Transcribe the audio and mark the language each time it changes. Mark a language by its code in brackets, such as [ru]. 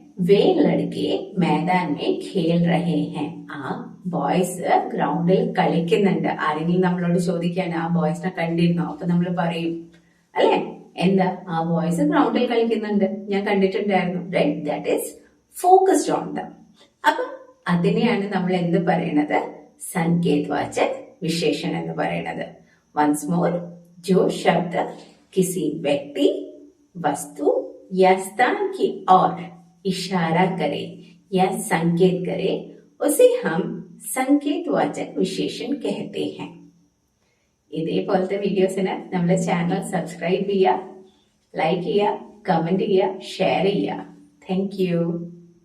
[hi] വേ ലഡ്കെ मैदान में खेल रहे हैं, [ml] ആ ബോയ്സ് ഗ്രൗണ്ടിൽ കളിക്കുന്നുണ്ട്. ആരെങ്കിലും നമ്മളോട് ചോദിക്കാണ്, ആ ബോയ്സിനെ കണ്ടിരുന്നോ? അപ്പൊ നമ്മൾ പറയും അല്ലെ, എന്താ, ആ ബോയ്സ് ഗ്രൗണ്ടിൽ കളിക്കുന്നുണ്ട്, ഞാൻ കണ്ടിട്ടുണ്ടായിരുന്നു. [en] Right, that is focused on them. [ml] അപ്പൊ അതിനെയാണ് നമ്മൾ എന്ത് പറയണത്? സംകേത് വാചക് വിശേഷൻ എന്ന് പറയുന്നത്. [en] once more, [hi] जो शब्द किसी व्यक्ति, वस्तु या स्थान की ओर इशारा करे या संकेत करे उसे हम संकेत वाचक विशेषण कहते हैं. [ml] ഇതേപോലത്തെ വീഡിയോസിന് നമ്മുടെ ചാനൽ സബ്സ്ക്രൈബ് ചെയ്യുക, ലൈക്ക് ചെയ്യുക, കമന്റ് ചെയ്യുക, ഷെയർ ചെയ്യുക. Thank you.